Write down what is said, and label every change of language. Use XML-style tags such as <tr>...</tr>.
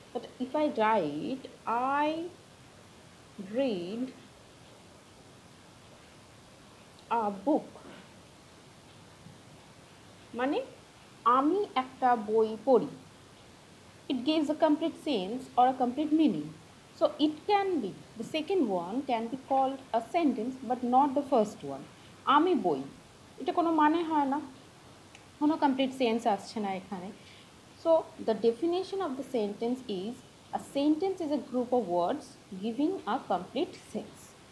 <en>But if I write I read a book,</en> <bn>মানে আমি একটা বই পড়ি,</bn> <en>it gives a complete sense or a complete meaning. So it can be, the second one can be called a sentence but not the first one.</en> <bn>আমি বই, এটা কোনো মানে হয় না, কোনো complete sense আসছে না এখানে.</bn> <en>So the definition of the sentence is a sentence is a group of words giving a complete sense.</en>